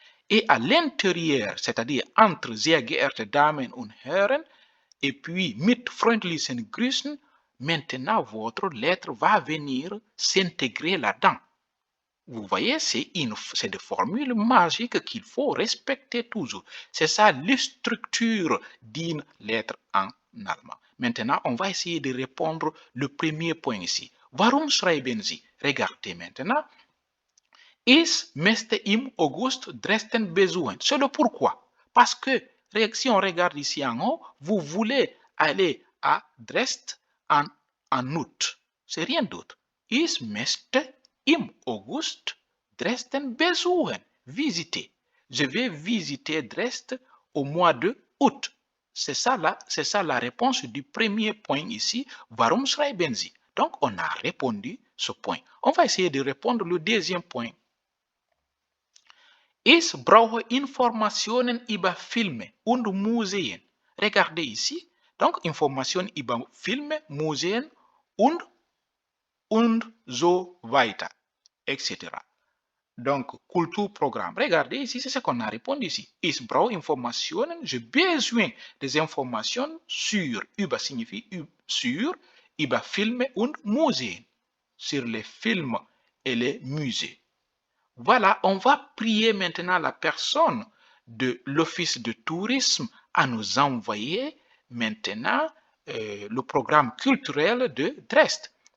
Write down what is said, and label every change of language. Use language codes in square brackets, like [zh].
[fr] Et à l'intérieur, c'est-à-dire entre [de] sehr geehrte Damen und Herren [fr] et puis [de] mit freundlichen Grüßen, [fr] maintenant votre lettre va venir s'intégrer là-dedans. Vous voyez, c'est des formules magiques qu'il faut respecter toujours. C'est ça la structure d'une lettre en allemand. Maintenant, on va essayer de répondre le premier point ici. [de] Warum schreiben Sie? [fr] Regardez maintenant. [de] Ich möchte im August Dresden besuchen. [fr] C'est le pourquoi. Parce que si on regarde ici en haut, vous voulez aller à Dresde en août. C'est rien d'autre. [de] Ich möchte im August Dresden besuchen. [fr] Visiter. Je vais visiter Dresde au mois de août. C'est ça la réponse du premier point ici. [de] Warum schreiben Sie? [fr] Donc, on a répondu ce point. On va essayer de répondre le deuxième point. [de] Ich brauche Informationen über Filme und Museen. [fr] Regardez ici. Donc, [de] Informationen über Filme, Museen und so weiter, etc. [fr] Donc, Kulturprogramm. Regardez ici, c'est ce qu'on a répondu ici. [de] Ich brauche Informationen, [fr] j'ai besoin des informations sur, über signifie sur, [de] über Filme und Museen, [fr] sur les films et les musées. Voilà, on va prier maintenant la personne de l'Office de tourisme à nous envoyer maintenant le programme culturel de Dresde.